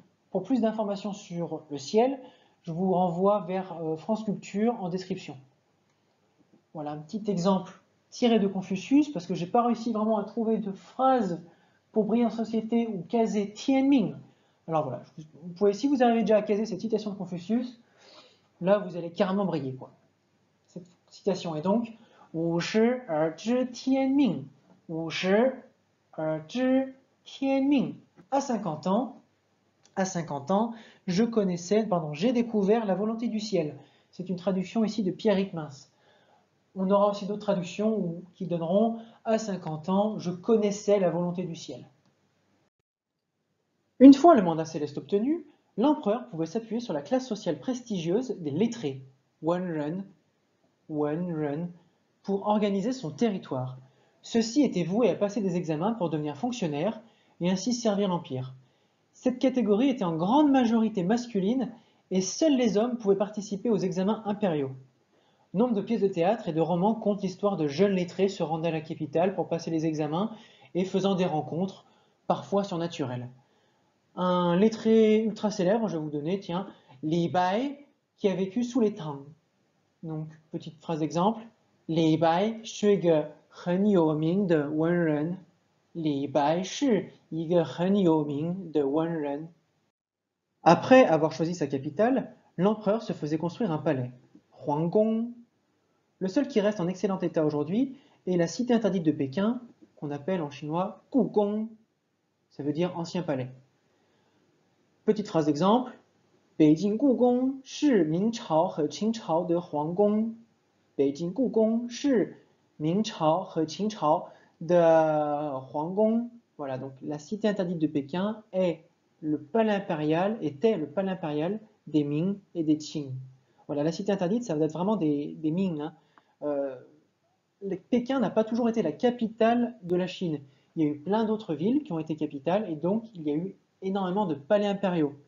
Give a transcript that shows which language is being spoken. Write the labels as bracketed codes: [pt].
[fr] Pour plus d'informations sur le ciel, je vous renvoie vers France Culture en description. Voilà un petit exemple tiré de Confucius, parce que je n'ai pas réussi vraiment à trouver de phrase pour briller en société ou caser Tianming. Alors voilà, vous pouvez, si vous arrivez déjà à caser cette citation de Confucius, là vous allez carrément briller, quoi. Cette citation est donc [zh] 五十而知天命, 五十而知天命. [fr] À 50 ans, j'ai découvert la volonté du ciel. C'est une traduction ici de Pierre Ryckmans. On aura aussi d'autres traductions qui donneront à 50 ans, je connaissais la volonté du ciel. Une fois le mandat céleste obtenu, l'empereur pouvait s'appuyer sur la classe sociale prestigieuse des lettrés, Wenren, pour organiser son territoire. Ceux-ci étaient voués à passer des examens pour devenir fonctionnaires et ainsi servir l'Empire. Cette catégorie était en grande majorité masculine et seuls les hommes pouvaient participer aux examens impériaux. Nombre de pièces de théâtre et de romans comptent l'histoire de jeunes lettrés se rendant à la capitale pour passer les examens et faisant des rencontres, parfois surnaturelles. Un lettré ultra célèbre, je vais vous donner, tiens, Li Bai, qui a vécu sous les Tang. Donc, petite phrase d'exemple, Li Bai [zh] 是个很有名的文人。李白是一个很有名的文人。 [fr] Après avoir choisi sa capitale, l'empereur se faisait construire un palais, Huanggong. Le seul qui reste en excellent état aujourd'hui est la cité interdite de Pékin, qu'on appelle en chinois Gugong. Ça veut dire ancien palais. Petite phrase d'exemple, [zh] 北京故宫是明朝和清朝的皇宫。北京故宫是明朝和清朝的皇宫. [fr] Voilà, donc la cité interdite de Pékin était le palais impérial des Ming et des Qing. Voilà, la cité interdite, ça va être vraiment des Ming. Hein. Pékin n'a pas toujours été la capitale de la Chine. Il y a eu plein d'autres villes qui ont été capitales et donc il y a eu énormément de palais impériaux.